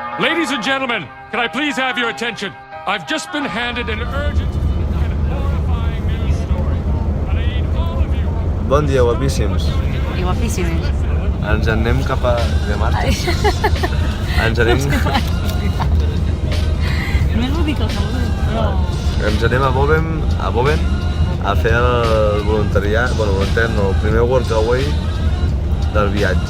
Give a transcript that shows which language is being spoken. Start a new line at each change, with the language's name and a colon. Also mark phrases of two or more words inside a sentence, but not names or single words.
English: Ladies and gentlemen, can I please have your attention? I've just been handed an urgent and horrifying news story. And I need all of you.
Catalan: Bon dia, guapíssims. I guapíssimes. Ens en anem cap a... de martes. Ens anem... Només vull dir que el saludo, però... Ens anem a Boven a fer el voluntariat, bueno, voluntariat no, el primer workaway del viatge.